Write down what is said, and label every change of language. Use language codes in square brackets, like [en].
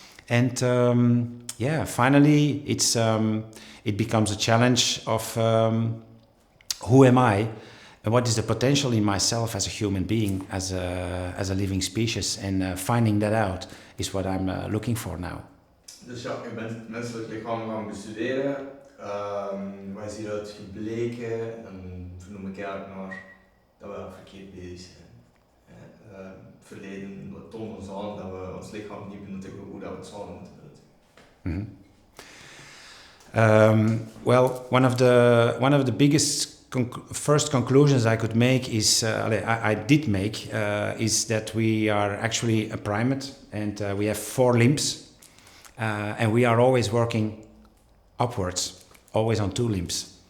[en] And finally it becomes a challenge of who am I, and what is the potential in myself as a human being, as a living species, and finding that out is what I'm looking for now. [nl] Dus ja, je bent het menselijk lichaam gaan bestuderen. Wat is hieruit gebleken? Dan vernoem ik eigenlijk naar dat we verkeerd bezig zijn. Het verleden toont ons aan dat we ons lichaam niet benuttigen hoe dat we het zouden moeten benuttigen. [en] Well, one of the biggest first conclusions I could make is, I did make, is that we are actually a primate, and we have 4 limbs, and we are always working upwards, always on 2 limbs.